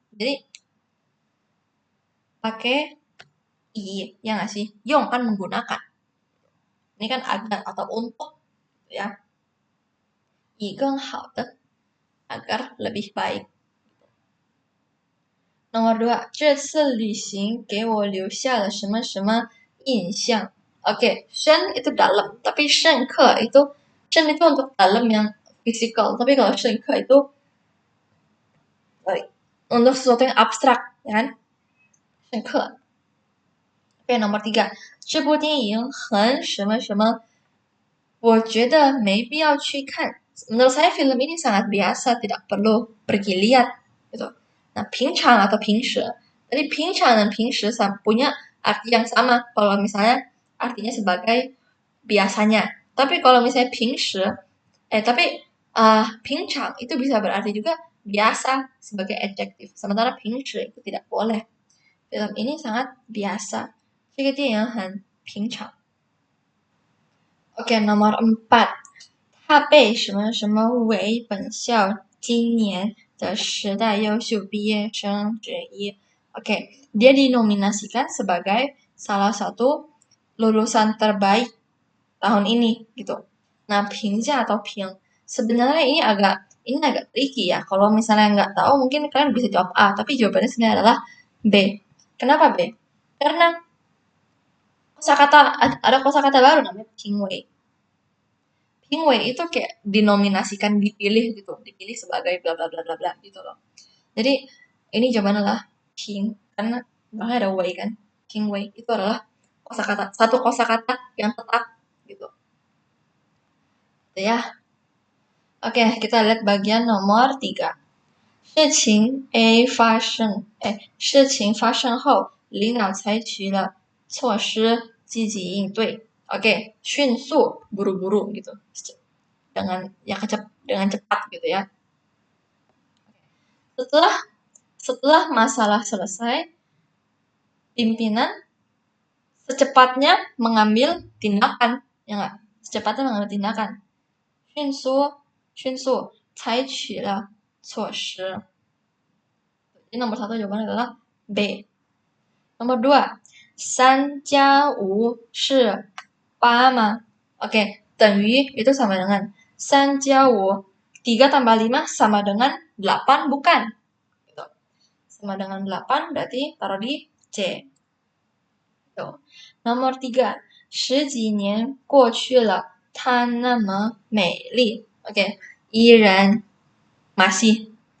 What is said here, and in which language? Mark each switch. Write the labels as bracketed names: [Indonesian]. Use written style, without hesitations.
[Indonesian] Jadi pakai i, ya nggak sih? Yong kan menggunakan. Ini kan agar atau untuk, ya. i [Chinese] 更好的 [Indonesian] agar lebih baik. Nomor 2, [Chinese] 这次旅行给我留下了什么什么印象. [Indonesian] Oke, 深 itu dalam, tapi 深刻itu untuk dalam yang physical, tapi kalau 深刻itu untuk sesuatu yang abstrak, ya kan? 深刻. Oke, nomor 3, [Chinese] 这部电影很什么什么，我觉得没必要去看. [Indonesian] Menurut saya film ini sangat biasa, tidak perlu pergi lihat, gitu. Nah, 平常 atau 平时. Jadi 平常 dan 平时 punya arti yang sama. Kalau misalnya artinya sebagai biasanya. Tapi kalau misalnya 平时, tapi 平常 itu bisa berarti juga biasa sebagai adjektif. Sementara 平时 itu tidak boleh. Film ini sangat biasa. [Chinese] 这个电影很平常. [Indonesian] Oke, nomor 4. [Chinese] 他被什么什么为本校今年的10大优秀毕业生之一. [Indonesian] Oke, dia dinominasikan sebagai salah satu lulusan terbaik tahun ini gitu. Nah, 评价 atau 评 sebenarnya ini agak tricky ya. Kalau misalnya nggak tahu mungkin kalian bisa jawab A, tapi jawabannya sebenarnya adalah B. Kenapa B? Karena ada kosakata baru namanya 评委. 评委 itu kayak dinominasikan, dipilih sebagai bla bla bla bla bla gitu loh. Jadi ini jawabannya adalah 评 karena belakangnya ada wei kan. 评委 itu adalah satu kosakata yang tetap gitu. Gitu ya. Oke, kita lihat bagian nomor 3. [Chinese] 事情 A 事情发生后，领导采取了措施积极应对. [Indonesian] Oke, 迅速 buru-buru gitu. Dengan cepat gitu ya. Setelah masalah selesai, pimpinan secepatnya mengambil tindakan, ya enggak? Secepatnya mengambil tindakan. [Chinese] 迅速采取了措施. [Indonesian] Jadi nomor 1 jawabannya adalah B. Nomor 2, [Chinese] 3加5是8吗? [Indonesian] Oke, 等于 itu sama dengan 3加5, 3 tambah 5 sama dengan 8, bukan? Gitu. Sama dengan 8 berarti taruh di C. Gitu. Nomor 3, [Chinese] 10几年过去了，她那么美丽. [Indonesian] Oke, 依然 masih.